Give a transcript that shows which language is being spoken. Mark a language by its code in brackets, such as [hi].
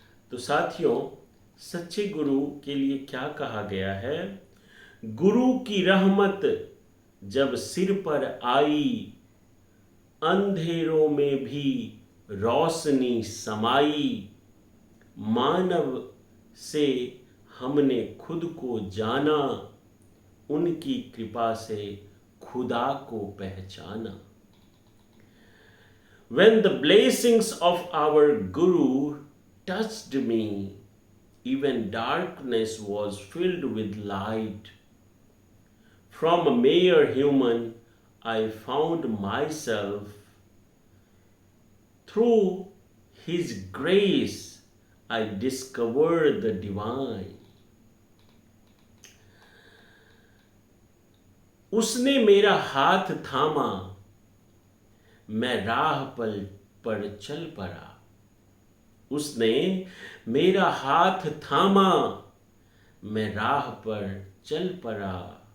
[hi] तो साथियों, सच्चे गुरु के लिए क्या कहा गया है, गुरु की रहमत जब सिर पर आई, अंधेरों में भी रोशनी समाई। मानव से हमने खुद को जाना, उनकी कृपा से खुदा को पहचाना। [en] When the blessings of our Guru touched me, even darkness was filled with light. From a mere human, I found myself. Through His grace, I discovered the divine. [hi] उसने मेरा हाथ थामा, मैं राह पर चल पड़ा। उसने मेरा हाथ थामा, मैं राह पर चल पड़ा।